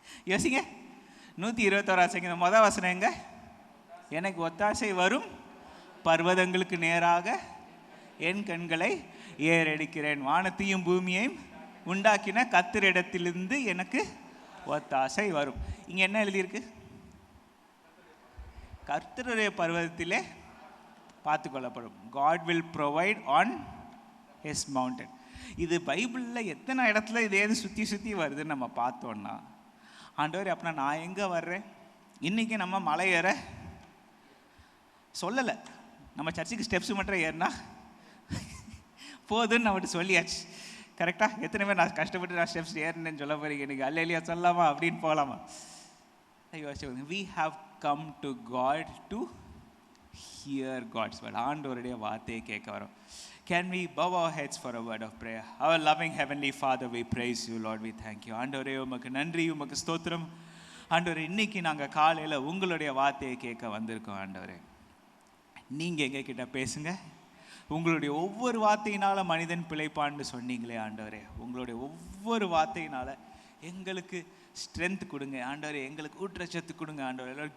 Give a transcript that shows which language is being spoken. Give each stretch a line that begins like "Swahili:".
Tamil: யோசிங்க. 121 சங்கீதம் மொதல் வசனம் எங்க? எனக்கு ஒத்தாசை வரும் பர்வதங்களுக்கு நேராக என் கண்களை ஏறெடுக்கிறேன், வானத்தையும் பூமியையும் உண்டாக்கின கர்த்தரிடத்திலிருந்து எனக்கு ஒத்தாசை வரும். இங்க என்ன எழுதியிருக்கு? கர்த்தருடைய பர்வதத்திலே பார்த்து கொள்ளப்படும்.
English: God will provide on his mountain.
Tamil: இது பைபிளில் எத்தனை இடத்துல இது ஏது சுற்றி சுற்றி வருதுன்னு நம்ம பார்த்தோன்னா, ஆண்டவர் அப்படின்னா நான் எங்கே வர்றேன்? இன்றைக்கி நம்ம மலை ஏற சொல்லலை, நம்ம சர்ச்சுக்கு ஸ்டெப்ஸ் மட்டும் ஏறினா போதுன்னு நம்மகிட்ட சொல்லியாச்சு. கரெக்டாக? எத்தனை பேர் நான் கஷ்டப்பட்டு நான் ஸ்டெப்ஸ் ஏறினேன்னு சொல்ல போகிறீங்க இன்றைக்கி? அல்லேலூயா சொல்லலாமா அப்படின்னு போகலாமா? யோசிச்சு,
English: we have come to God to hear God's word.
Tamil: ஆண்டவருடைய வார்த்தையை கேட்க வரோம்.
English: Can we bow our heads for a word of prayer? Our loving heavenly Father, we praise you, Lord, we thank you.
Tamil: ஆண்டவரே உமக்கு நன்றி, உமக்கு ஸ்தோத்திரம். ஆண்டவரே இன்னைக்கு நாங்கள் காலையில் உங்களுடைய வார்த்தையை கேட்க வந்திருக்கோம். ஆண்டவரே நீங்கள் எங்ககிட்ட பேசுங்க. உங்களுடைய ஒவ்வொரு வார்த்தையினால மனிதன் பிழைப்பான்னு சொன்னீங்களே ஆண்டவரே, உங்களுடைய ஒவ்வொரு வார்த்தையினால எங்களுக்கு ஸ்ட்ரென்த் கொடுங்க ஆண்டவரே, எங்களுக்கு ஊற்றச்சத்து கொடுங்க ஆண்டவரே.